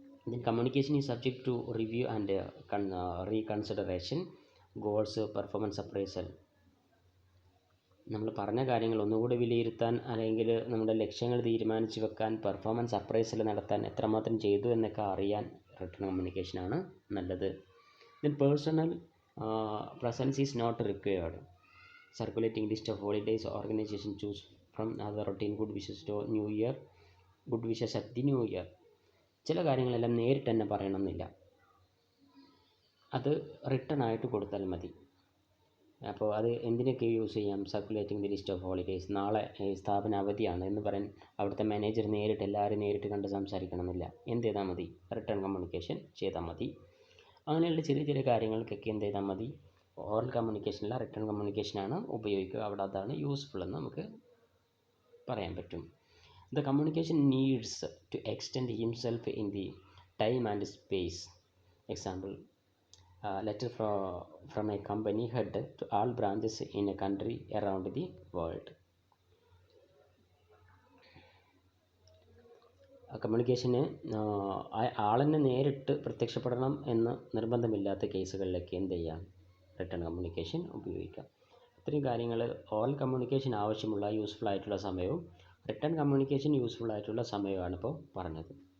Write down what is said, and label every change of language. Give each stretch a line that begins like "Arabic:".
English: then communication is subject to review and reconsideration. goals, performance appraisal.
Malayalam: നമ്മൾ പറഞ്ഞ കാര്യങ്ങൾ ഒന്നുകൂടി വിലയിരുത്താൻ, അല്ലെങ്കിൽ നമ്മുടെ ലക്ഷ്യങ്ങൾ തീരുമാനിച്ച് വെക്കാൻ, പെർഫോമൻസ് അപ്രൈസൽ നടത്താൻ, എത്രമാത്രം ചെയ്തു എന്നൊക്കെ അറിയാൻ റിട്ടേൺ കമ്മ്യൂണിക്കേഷനാണ് നല്ലത്.
English: Then personal presence is not required. Circulating list of holidays, organisation choose from other routine good wishes to new year, good wishes at the new year.
Malayalam: ചില കാര്യങ്ങളെല്ലാം നേരിട്ട് തന്നെ പറയണമെന്നില്ല, അത് റിട്ടേൺ ആയിട്ട് കൊടുത്താൽ മതി. അപ്പോൾ അത് എന്തിനൊക്കെ യൂസ് ചെയ്യാം,
English: Circulating the list of holidays.
Malayalam: നാളെ സ്ഥാപന അവധിയാണ് എന്ന് പറയാൻ അവിടുത്തെ മാനേജർ നേരിട്ട് എല്ലാവരും നേരിട്ട് കണ്ട് സംസാരിക്കണമെന്നില്ല, എന്ത് ചെയ്താൽ മതി, റിട്ടേൺ കമ്മ്യൂണിക്കേഷൻ ചെയ്താൽ മതി. അങ്ങനെയുള്ള ചെറിയ ചെറിയ കാര്യങ്ങൾക്കൊക്കെ എന്ത് ചെയ്താൽ മതി, ഓറൽ കമ്മ്യൂണിക്കേഷനില്ല റിട്ടേൺ കമ്മ്യൂണിക്കേഷനാണ് ഉപയോഗിക്കുക. അവിടെ അതാണ് യൂസ്ഫുൾ എന്ന് നമുക്ക് പറയാൻ പറ്റും.
English: The communication needs to extend himself in the time and space. Example, letter from a company head to all branches in a country around the world.
Malayalam: കമ്മ്യൂണിക്കേഷന് ആളെന്നെ നേരിട്ട് പ്രത്യക്ഷപ്പെടണം എന്ന് നിർബന്ധമില്ലാത്ത കേസുകളിലൊക്കെ എന്ത് ചെയ്യാം, റിട്ടേൺ കമ്മ്യൂണിക്കേഷൻ ഉപയോഗിക്കാം. ഇത്രയും കാര്യങ്ങൾ ഓറൽ കമ്മ്യൂണിക്കേഷൻ ആവശ്യമുള്ള യൂസ്ഫുൾ ആയിട്ടുള്ള സമയവും റിട്ടേൺ കമ്മ്യൂണിക്കേഷൻ യൂസ്ഫുൾ ആയിട്ടുള്ള സമയവുമാണ് ഇപ്പോൾ പറഞ്ഞത്.